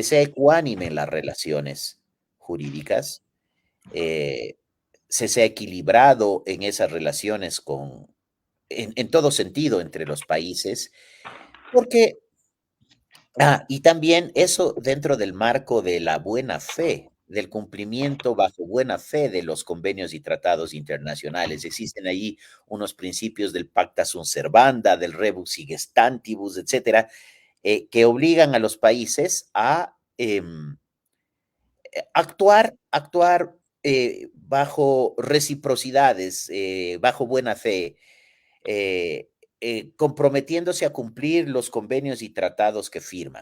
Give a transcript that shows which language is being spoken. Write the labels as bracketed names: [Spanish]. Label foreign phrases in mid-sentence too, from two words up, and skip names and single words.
[Spanish] sea ecuánime en las relaciones jurídicas, se sea equilibrado en esas relaciones en todo sentido entre los países, porque, y también eso dentro del marco de la buena fe, del cumplimiento bajo buena fe de los convenios y tratados internacionales. Existen ahí unos principios del [Latin] pacta sunt servanda, [Spanish] del [Latin] rebus sic stantibus, [Spanish] etcétera, que obligan a los países a actuar bajo reciprocidades, bajo buena fe, eh, comprometiéndose a cumplir los convenios y tratados que firman.